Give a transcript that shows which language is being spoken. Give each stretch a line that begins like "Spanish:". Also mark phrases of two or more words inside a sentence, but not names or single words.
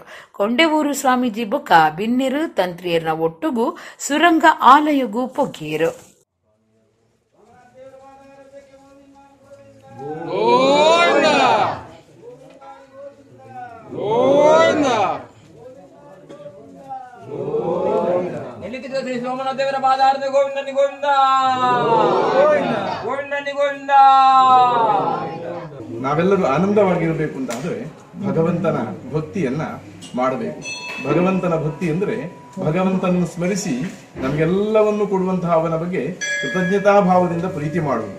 Tulu: ಕೊಂಡೆವೂರು ಸ್ವಾಮೀಜಿ ಬೊಕ್ಕ ಬಿನ್ನೆರು ತಂತ್ರಿಯರ್ನ ಒಟ್ಟುಗೂ ಸುರಂಗ ಆಲಯಗೂ ಪೊಗ್ಗಿಯರು.
Kannada: ಶ್ರೀ ಸೋಮನಾಥ ದೇವರ ಪಾದಾರ್ಥ ಗೋವಿಂದನಿ ಗೋವಿಂದ ಗೋವಿಂದನಿ ಗೋವಿಂದ. ನಾವೆಲ್ಲರೂ ಆನಂದವಾಗಿರಬೇಕು ಅಂತ ಆದರೆ ಭಗವಂತನ ಭಕ್ತಿಯನ್ನ ಮಾಡಬೇಕು. ಭಗವಂತನ ಭಕ್ತಿ ಅಂದ್ರೆ ಭಗವಂತನನ್ನು ಸ್ಮರಿಸಿ ನಮಗೆಲ್ಲವನ್ನು ಕೊಡುವಂತಹ ಅವನ ಬಗ್ಗೆ ಕೃತಜ್ಞತಾ ಭಾವದಿಂದ ಪ್ರೀತಿ ಮಾಡುವುದು.